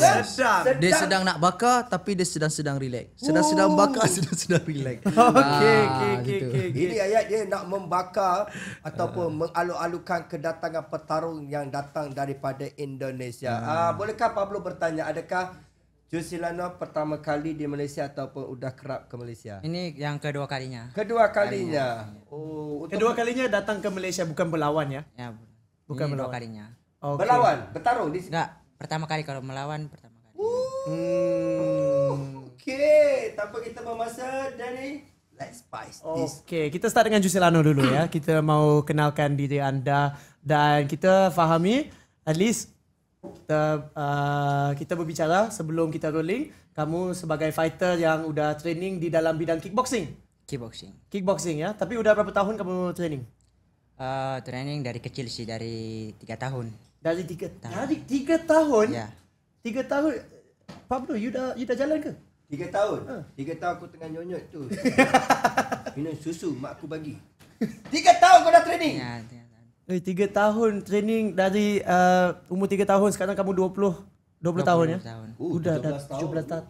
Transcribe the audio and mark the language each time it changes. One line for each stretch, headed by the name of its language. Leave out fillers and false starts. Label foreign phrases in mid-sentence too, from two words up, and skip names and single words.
Malay: Dia sedang nak bakar tapi dia sedang-sedang relax. Sedang-sedang bakar, sedang-sedang relax. Okey. Ini ayat dia nak membakar ataupun mengalu-alukan kedatangan petarung yang datang daripada Indonesia. Bolehkah Pablo bertanya, adakah Juicy Lano pertama kali di Malaysia ataupun udah kerap ke Malaysia? Ini yang kedua kalinya. Kedua kalinya. Kedua kalinya datang ke Malaysia bukan berlawan ya? Ya, Bukan ini melawan. dua kalinya. Okay. berlawan, bertarung di sini.
Indonesian: Enggak, pertama kali kalau melawan pertama kali.
Malay: Okey, tanpa kita bermasa,
English: Danny, let's spice this.
Malay: Okey, kita start dengan Juicy Lano dulu ya. Kita mau kenalkan diri anda dan kita fahami
English: at least
Malay: kita berbicara sebelum kita rolling. Kamu sebagai fighter yang udah training di dalam bidang kickboxing. Kickboxing ya. Tapi udah berapa tahun kamu training?
Indonesian: Training dari kecil sih, dari 3 tahun.
Malay: Dari 3 tahun? Ya. 3 tahun. Pablo, you dah jalan ke? 3 tahun? 3 tahun aku tengah nyonyot tu. Minum susu mak aku bagi. 3 tahun kau dah training? Ya. 3 tahun training dari umur 3 tahun, sekarang kamu 20 tahun ya? Udah dah 17 tahun.